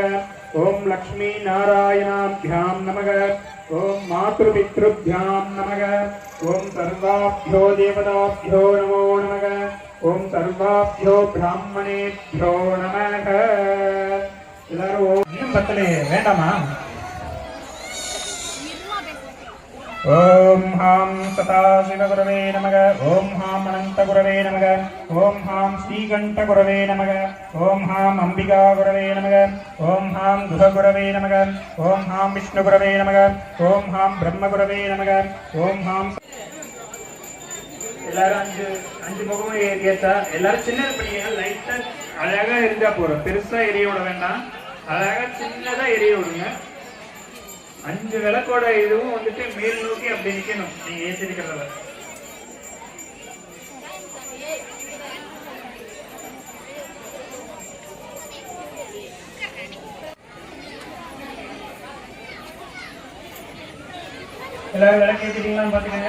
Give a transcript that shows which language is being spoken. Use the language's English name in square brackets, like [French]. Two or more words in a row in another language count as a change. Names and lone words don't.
[Sanskrit] ओम लक्ष्मी नारायणाभ्यां नमः। ओम मातृपितृभ्यां नमः। ओम सर्वाभ्यो देवताभ्यो नमो नमः। ओम सर्वाभ्यो ब्राह्मणेभ्यो नमः। [Tamil] எல்லாரும் இன்னும் பத்தலே வேண்டாமா? [Sanskrit] ओम हां सदाशिवगुरवे नमः। ओम हां अनंतगुरवे नमः। ओम हां श्रीकंठगुरवे नमः। ओम हां अंबिकागुरवे नमः। ओम हां दुर्गुरवे नमः। ओम हां विष्णुगुरवे नमः। ओम हां ब्रह्मगुरवे नमः। ओम हां [Tamil] எல்லாரும் அஞ்சு முகமும் ஏறியாச்சா? எல்லாரும் சின்னது பண்ணிங்க. லைட்டா அழகா இருந்தா போறோம். பெருசா எரிய விட வேண்டாம். அழகா சின்னதா எரிய விடுங்க. 5 விளக்கோட இதுவும் வந்துட்டு மேல் நோக்கி அப்படி நிக்கணும். நீங்க ஏற்றிருக்கிறத எல்லாரும் விளக்கு ஏற்றிட்டீங்களான்னு பாத்துக்கோங்க.